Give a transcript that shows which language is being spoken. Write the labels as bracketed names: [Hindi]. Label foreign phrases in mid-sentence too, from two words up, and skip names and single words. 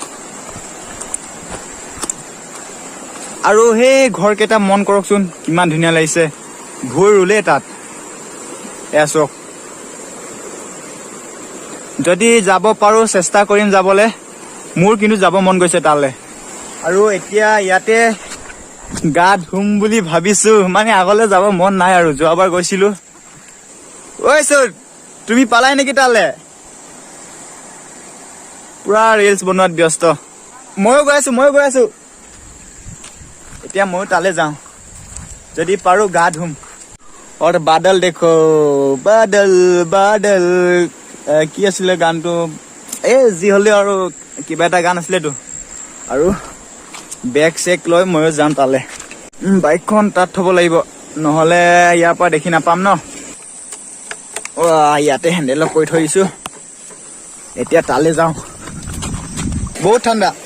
[Assamese] আৰু সেই ঘৰকেইটা মন কৰকচোন কিমান ধুনীয়া লাগিছে ভুই ৰুলে তাত এয়া চাওক যদি যাব পাৰো চেষ্টা কৰিম যাবলৈ মোৰ কিন্তু যাব মন গৈছে তালৈ আৰু এতিয়া ইয়াতে গা ধুম বুলি ভাবিছো মানে আগলৈ যাব মন নাই আৰু যোৱাবাৰ গৈছিলো ঐ চোৰ তুমি পালাই নেকি তালৈ পুৰা ৰিলছ বনোৱাত ব্যস্ত ময়ো গৈ আছো এতিয়া ময়ো তালৈ যাওঁ যদি পাৰো গা ধুম [Hindi] और बादल देखो बादल बादल [Assamese] কি আছিলে গানটো যি হলে আৰু কিবা এটা গান আছিলেতো আৰু [English] bag check [Assamese] লৈ ময়ো যাম তালে বাইকখন তাত থব লাগিব নহলে ইয়াৰ পৰা দেখি নাপাম ন ইয়াতে হেণ্ডেল কৰি থৈ দিছো এতিয়া তালে যাওঁ বহুত ঠাণ্ডা